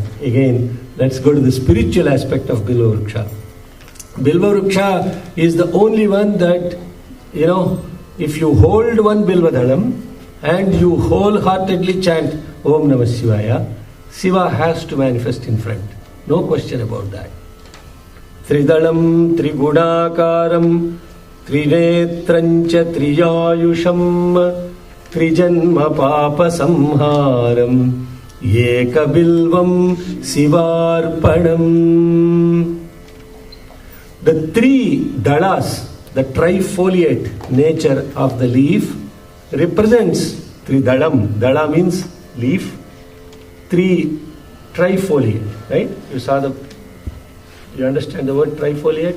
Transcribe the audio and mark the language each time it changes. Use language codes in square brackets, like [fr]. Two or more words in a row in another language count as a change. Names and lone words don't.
[en] Again, let's go to the spiritual aspect of [sa] बिल्व वृक्ष. बिल्व वृक्ष [en] is the only one that, if you hold one [sa] बिल्व दलम् [en] and you wholeheartedly chant [sa] ॐ नमः शिवाय, [en] Shiva has to manifest in front. No question about that. [sa] त्रिदलं त्रिगुणाकारं त्रिनेत्रञ्च त्रियायुषम् त्रिजन्म पाप संहारम् एक बिल्वं शिवार्पणम्. [en] The three dalas, the trifoliate nature of the leaf, represents Tridalam. Dala means leaf. Three trifoliate, right? You understand the word trifoliate?